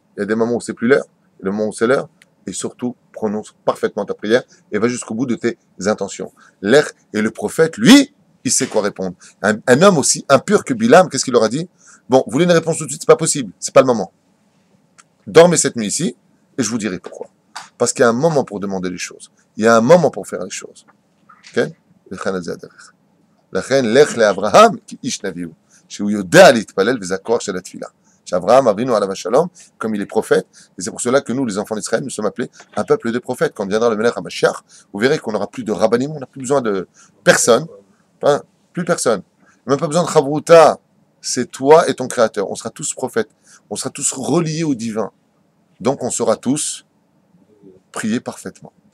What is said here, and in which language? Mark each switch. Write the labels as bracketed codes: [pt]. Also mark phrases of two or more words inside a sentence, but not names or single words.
[fr] Il y a des moments où c'est plus l'heure, le moment où c'est l'heure. Et surtout, prononce parfaitement ta prière et va jusqu'au bout de tes intentions. L'air et le prophète, lui, il sait quoi répondre. Un homme aussi impur que Bilam, qu'est-ce qu'il leur a dit? Bon, vous voulez une réponse tout de suite, c'est pas possible, c'est pas le moment. Dormez cette nuit ici et je vous dirai pourquoi. Parce qu'il y a un moment pour demander les choses. Il y a un moment pour faire les choses. Ok? [he] לכן לך לאברהם כאיש נביאו, שהוא יודע להתפלל וזה הכוח של התפילה. שאברהם אבינו עליו השלום, [fr] comme il est prophète, et c'est pour cela que nous, les enfants d'Israël, nous sommes appelés un peuple de prophètes. Quand viendra le [he] מלך המשיח, [fr] vous verrez qu'on n'aura plus de rabbanim, on n'a plus besoin de personne, hein, plus personne. Même pas besoin de chavruta, c'est toi et ton créateur. On sera tous prophètes, on sera tous reliés au divin. Donc on saura tous prier parfaitement.